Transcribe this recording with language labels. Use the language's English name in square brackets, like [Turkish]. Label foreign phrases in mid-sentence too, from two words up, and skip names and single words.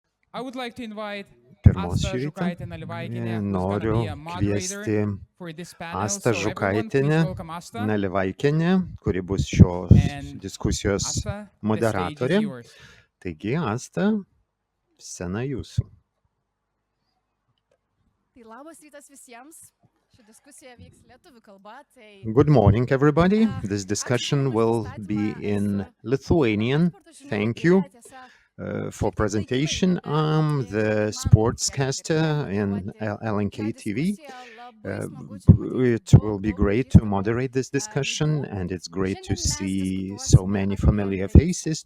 [English] I would like to invite [Lithuanian] Pirmos Asta šį rytą Žukaitė-Nalivaikienė, [English] who's gonna [Lithuanian] noriu [English] be a moderator [Lithuanian] kviesti [English] for this panel. [Lithuanian] Astą [English] So everyone, please [Lithuanian] Žukaitę [English] welcome Asta. [Lithuanian] Nalivaikienę, kuri bus šios [English] And [Lithuanian] diskusijos [English] Asta, the stage is [Lithuanian] moderatorė. [English] yours. [Lithuanian] Taigi, Asta, scena jūsų. Tai labas rytas visiems. Ši diskusija vyks lietuvių kalba. [English] Good morning, everybody. This discussion will be in Lithuanian. Thank you for presentation. I'm the sportscaster in LNK TV. It will be great to moderate this discussion, and it's great to see so many familiar faces.